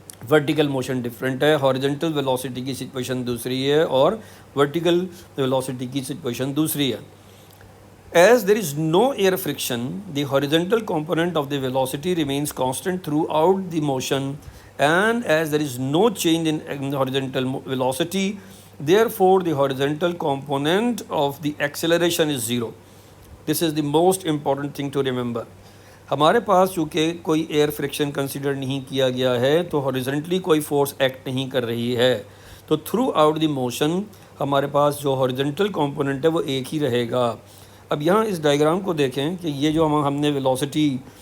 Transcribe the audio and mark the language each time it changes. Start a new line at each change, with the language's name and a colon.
Urdu: Vertical motion different ہے۔ Horizontal velocity کی situation دوسری ہے اور ورٹیکل ویلوسٹی کی سچویشن دوسری ہے۔
English: As there is no air friction, the horizontal component of the velocity remains constant throughout the motion, and as there is no change in horizontal velocity, therefore the horizontal component of the acceleration is zero. This is the most important thing to remember.
Urdu: ہمارے پاس چونکہ کوئی year friction consider نہیں کیا گیا ہے تو ہاریزنٹلی کوئی force act نہیں کر رہی ہے، تو
English: throughout the motion
Urdu: ہمارے پاس جو ہاریزونٹل کمپوننٹ ہے وہ ایک ہی رہے گا۔ اب یہاں اس ڈائیگرام کو دیکھیں کہ یہ جو ہم نے ویلوسٹی